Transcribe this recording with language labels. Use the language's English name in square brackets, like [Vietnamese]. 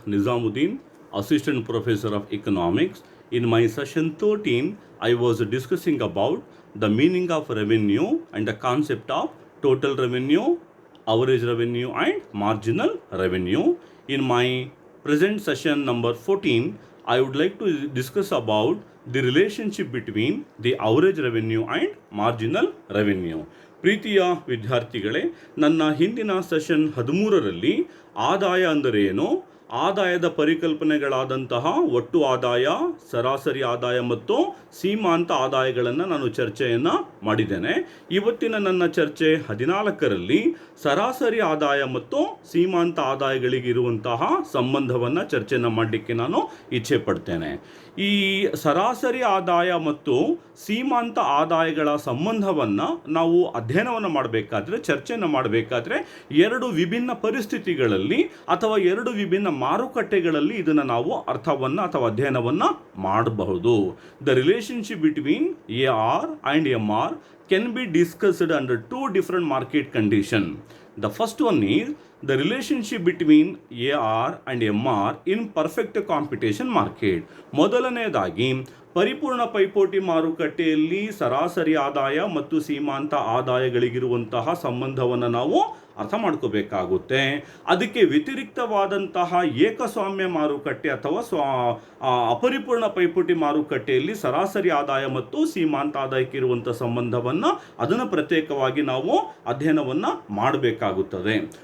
[English] Nizamuddin, Assistant Professor of Economics. In my session 13, I was discussing about the meaning of revenue and the concept of total revenue, average revenue and marginal revenue. In my present session number 14, I would like to discuss about the relationship between the average revenue and marginal revenue. [Kannada] ಪ್ರೀತಿಯ ವಿದ್ಯಾರ್ಥಿಗಳೇ, ನನ್ನ ಹಿಂದಿನ session 13ರಲ್ಲಿ ಆದಾಯ ಅಂದರೆ ಏನು, ಆದಾಯದ ಪರಿಕಲ್ಪನೆಗಳಾದಂತಹ ಒಟ್ಟು ಆದಾಯ, ಸರಾಸರಿ ಆದಾಯ ಮತ್ತು ಸೀಮಾಂತ ಆದಾಯಗಳನ್ನು ನಾನು ಚರ್ಚೆಯನ್ನು ಮಾಡಿದ್ದೇನೆ. ಇವತ್ತಿನ ನನ್ನ ಚರ್ಚೆ 14ರಲ್ಲಿ ಸರಾಸರಿ ಆದಾಯ ಮತ್ತು ಸೀಮಾಂತ ಆದಾಯಗಳಿಗಿರುವಂತಹ ಸಂಬಂಧವನ್ನು ಚರ್ಚೆಯನ್ನು ಮಾಡಲಿಕ್ಕೆ ನಾನು ಇಚ್ಛೆ ಪಡ್ತೇನೆ. ಈ ಸರಾಸರಿ ಆದಾಯ ಮತ್ತು ಸೀಮಾಂತ ಆದಾಯಗಳ ಸಂಬಂಧವನ್ನು ನಾವು ಅಧ್ಯಯನವನ್ನು ಮಾಡಬೇಕಾದ್ರೆ, ಚರ್ಚೆಯನ್ನು ಮಾಡಬೇಕಾದ್ರೆ ಎರಡು ವಿಭಿನ್ನ ಪರಿಸ್ಥಿತಿಗಳಲ್ಲಿ ಅಥವಾ ಎರಡು ವಿಭಿನ್ನ ಮಾರುಕಟ್ಟೆಗಳಲ್ಲಿ ಇದನ್ನು ನಾವು ಅರ್ಥವನ್ನು ಅಥವಾ ಅಧ್ಯಯನವನ್ನು ಮಾಡಬಹುದು. [English] The relationship between AR and MR can be discussed under two different market conditions. The first one is the relationship between AR and MR in perfect competition market. [Kannada] ಮೊದಲನೆಯದಾಗಿ ಪರಿಪೂರ್ಣ ಪೈಪೋಟಿ ಮಾರುಕಟ್ಟೆಯಲ್ಲಿ ಸರಾಸರಿ ಆದಾಯ ಮತ್ತು ಸೀಮಾಂತ ಆದಾಯಗಳಿಗಿರುವಂತಹ ಸಂಬಂಧವನ್ನು ನಾವು ಅರ್ಥ ಮಾಡ್ಕೋಬೇಕಾಗುತ್ತೆ. ಅದಕ್ಕೆ ವ್ಯತಿರಿಕ್ತವಾದಂತಹ ಏಕಸ್ವಾಮ್ಯ ಮಾರುಕಟ್ಟೆ ಅಥವಾ ಅಪರಿಪೂರ್ಣ ಪೈಪೋಟಿ ಮಾರುಕಟ್ಟೆಯಲ್ಲಿ ಸರಾಸರಿ ಆದಾಯ ಮತ್ತು ಸೀಮಾಂತ ಆದಾಯಕ್ಕೆ ಇರುವಂಥ ಸಂಬಂಧವನ್ನು ಅದನ್ನು ಪ್ರತ್ಯೇಕವಾಗಿ ನಾವು ಅಧ್ಯಯನವನ್ನು ಮಾಡಬೇಕಾಗುತ್ತದೆ.